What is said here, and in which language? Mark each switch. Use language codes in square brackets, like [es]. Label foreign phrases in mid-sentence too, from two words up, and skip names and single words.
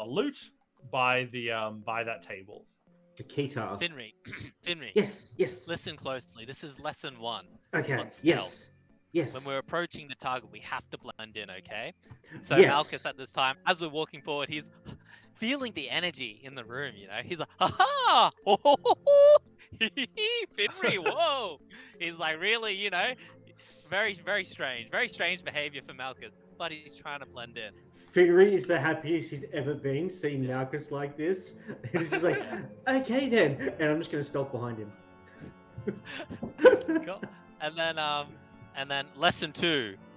[en] A lute by that table. The keytar. Finry, Finry, Yes, yes. listen closely. This is lesson 1. Okay. on stealth. Yes. Yes. When we're approaching the target, we have to blend in, okay? So Yes. Malkis at this time, as we're walking forward, he's feeling the energy in the room, you know? He's like, ha-ha! Oh, ho, ho, ho! Finry, whoa! He's like, really, you know? Very, very strange behavior for Malkis, but he's trying to blend in. Finry is the happiest he's ever been seeing Malkis like this. He's just like, okay then, and I'm just gonna stealth behind him. Cool. And then lesson 2.